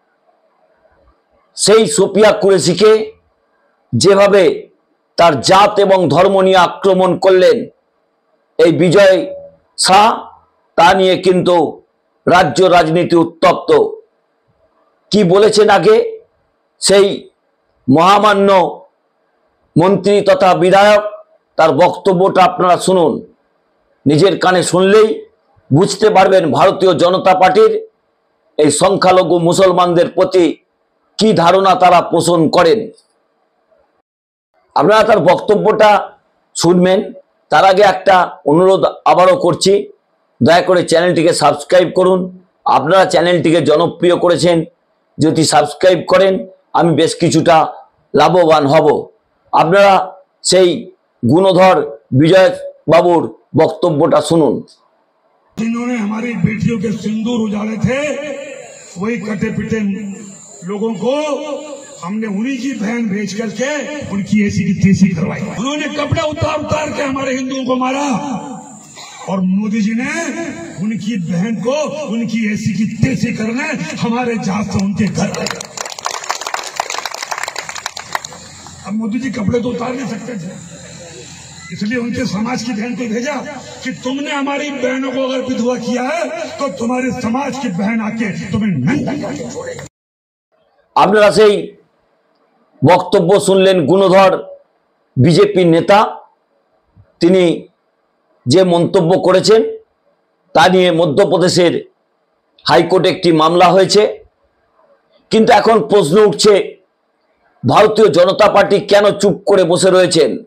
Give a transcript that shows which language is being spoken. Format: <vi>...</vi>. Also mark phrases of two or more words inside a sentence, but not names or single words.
<bn>সেই সোফিয়া কুরেশিকে যেভাবে তার জাত এবং ধর্ম নিয়ে আক্রমণ করলেন এই বিজয় শাহ, তা নিয়ে কিন্তু রাজ্য রাজনীতি উত্তপ্ত। কি বলেছেন আগে সেই মহামান্য মন্ত্রী তথা বিধায়ক তার বক্তব্যটা আপনারা শুনুন। নিজের কানে শুনলেই বুঝতে পারবেন ভারতীয় জনতা পার্টির এই সংখ্যালঘু মুসলমানদের প্রতি কি ধারণা তারা পোষণ করেন। আপনারা তার বক্তব্যটা শুনবেন। তার আগে একটা অনুরোধ আবারও করছি, দয়া করে চ্যানেলটিকে সাবস্ক্রাইব করুন। আপনারা চ্যানেলটিকে জনপ্রিয় করেছেন, যদি সাবস্ক্রাইব করেন আমি বেশ কিছুটা লাভবান হব। আপনারা সেই গুণধর বিজয় বাবুর বক্তব্যটা শুনুন।</bn> <hi>जिन्होंने हमारी बेटियों के सिंदूर उजाड़े थे वही कटे पिटे लोगों को हमने उन्हीं की बहन भेज करके उनकी ऐसी की तैसी करवाई। उन्होंने कपड़े उतार उतार के हमारे हिंदुओं को मारा। और मोदी जी ने उनकी बहन को उनकी ऐसी की तैसी करने हमारे जहाज से उनके घर आए। अब मोदी जी कपड़े तो उतार नहीं सकते थे, इसलिए उनके समाज की बहन को भेजा कि तुमने हमारी बहनों को अगर विधवा किया है तो तुम्हारे समाज की बहन आके तुम्हें नंगा करके छोड़ेगी।</hi> <bn>আপনারা সেই বক্তব্য শুনলেন গুণধর বিজেপি নেতা। তিনি যে মন্তব্য করেছেন তা নিয়ে মধ্যপ্রদেশের হাইকোর্টে একটি মামলা হয়েছে। কিন্তু এখন প্রশ্ন উঠছে, ভারতীয় জনতা পার্টি কেন চুপ করে বসে রয়েছেন?</bn>